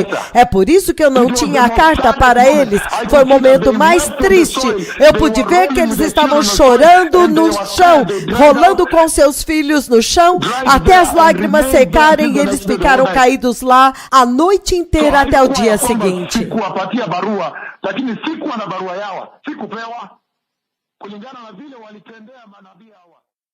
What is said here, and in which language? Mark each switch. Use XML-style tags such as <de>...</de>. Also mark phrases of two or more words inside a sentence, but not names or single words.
<pt>É por isso que eu não tinha a carta para eles. Foi o momento mais triste. Eu pude ver que eles estavam chorando no chão, rolando com seus filhos no chão, até as lágrimas secarem, e eles ficaram caídos lá a noite inteira até o dia seguinte.</pt> <sw>Lakini sikuwa na barua yao, sikupewa kulingana na vile walitendea manabii hawa.</sw>